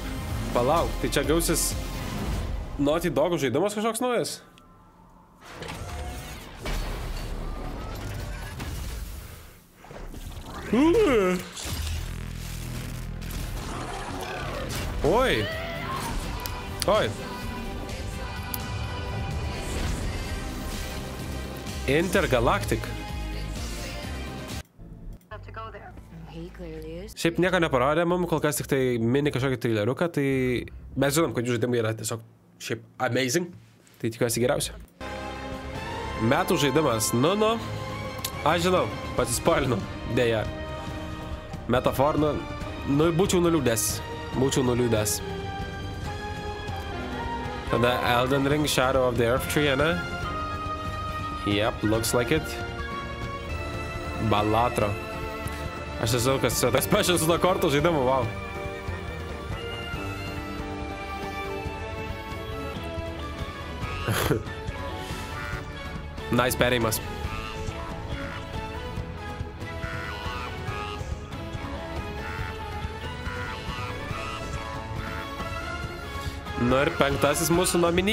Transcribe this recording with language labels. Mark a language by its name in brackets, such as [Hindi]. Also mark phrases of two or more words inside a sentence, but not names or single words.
[Lithuanian] Palauk, tai čia gausis Naughty Dog žaidimas kažkoks naujas? Oi. Intergalactic. [English] Have to go there. [Lithuanian] Šiaip nieko neparodė mum, kol kas tik tai mini kažkokį traileriuką, tai mes žinom, kad jų žaidimai yra tiesiog šiaip amazing, tai tikiuosi geriausia. Metų žaidimas, nu, aš žinau, pasispoilinu, dėja. Metafor, nu, būčiau nuliūdęs. Tada Elden Ring, Shadow of the Earth Tree, ne? [English] Yep, looks like it. [Lithuanian] Balatro. Aš esu, kas tas pačias nuo kortų žaidimų, wow. Nice perėjimas. Nu ir 5. mūsų nominį.